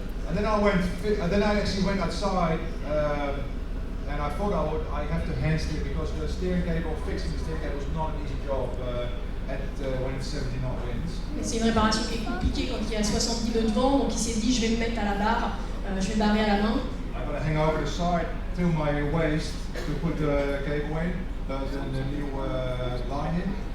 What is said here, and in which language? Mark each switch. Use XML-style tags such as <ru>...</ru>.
<en>And then I actually went outside and I thought I have to hand steer because the steering cable, fixing the steering cable was not an easy job when it's 70 knot winds.</en> <fr>C'est une réparation qui est compliquée quand il y a 70 nœuds de vent, donc il s'est dit je vais me mettre à la barre, je vais barrer à la main.</fr> <en>I'm going to hang over the side to my waist to put the cable in, the new line in.</en>